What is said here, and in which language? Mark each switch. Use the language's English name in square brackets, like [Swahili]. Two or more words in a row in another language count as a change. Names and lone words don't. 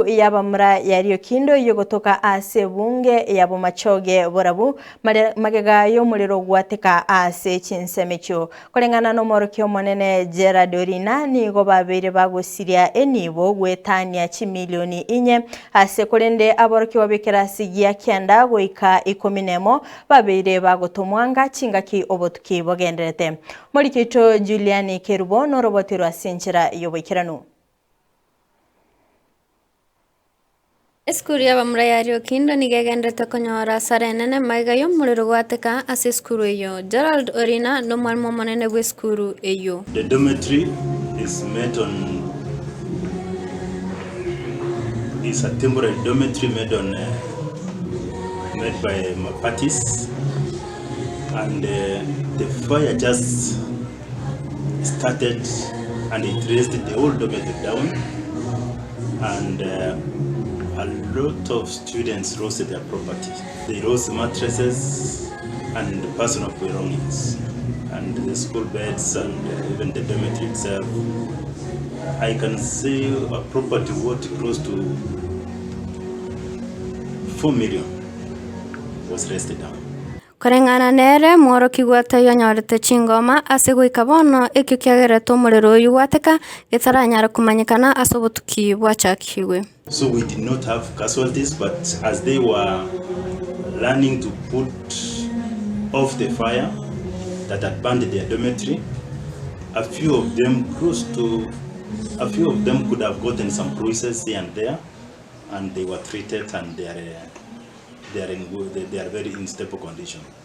[Gusii] yabamura ya Riokindo yogotoka ase bunge yabo machoge borabu magega yo muliro gwateka ase chinsemecho kolengana no morokyo monene Geradorina nigo babere bagosiria enibo gwetania chimilioni inye ase kolende aborokyo babekera sigia kyanda goika 10 babere bagotomwanga chingaki obotuki bogenderete morikito Juliani Kerubo no robotero asinchira yobekiranu Skuru yabamura ya Riokindo nigegendete konyora sarenene maigayo muliro gwateka ase skuru eyo Gerald Orina no mwalimu monene gwe skuru eyo. [English] The dormitory is made on is a temporary dormitory made by Mapatis, and the fire just started and it raised the whole dormitory down, and a lot of students lost their property. They lost mattresses and personal belongings and the school beds and even the dormitory itself. I can say a property worth close to 4 million was raised down. [Gusii] Korengana nere mworo kigwata yonyorete chingoma ase goika bono ekyo kyagereto muliro uyu gwateka gitaranyara kumanyikana asobotuki bwachakiwe. [English] So we did not have casualties, but as they were learning to put off the fire that had burned their dormitory, a few of them could have gotten some bruises here and there, and they were treated, and they are very in stable condition.